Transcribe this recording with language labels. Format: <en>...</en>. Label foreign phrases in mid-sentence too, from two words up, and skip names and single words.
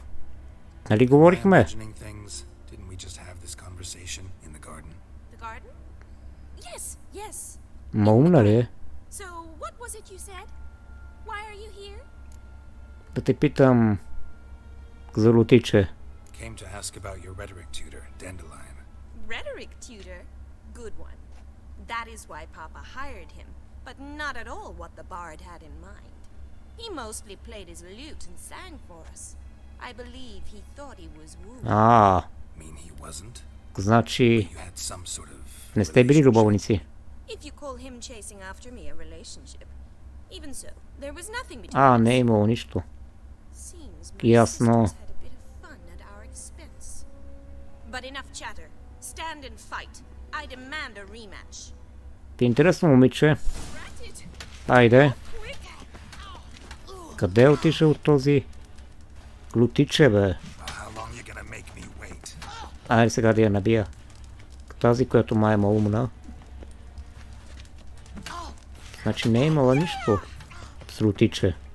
<bg>Нали говорихме? Умна ли е? Да те питам за лутиче.</bg> <en>Rhetoric tutor? Good one. That is why Papa hired him, but not at all what the bard had in mind. He mostly played his lute and sang for us. I believe he thought he was wooed.</en> <bg>Значи не сте били любовници.</bg> <en>If you call him chasing after me a relationship. Even so, there was nothing between us.</en> <bg>Не е имало нищо. Ясно.</bg> <en>But enough chatter. Stand and fight. I demand a rematch.</en> <bg>Ти интересно, момиче. Айде. Къде е отишъл този лютиче, бе? Айде сега да я набия. Тази, която май е умна. Значи не е имала нищо с лютиче.</bg>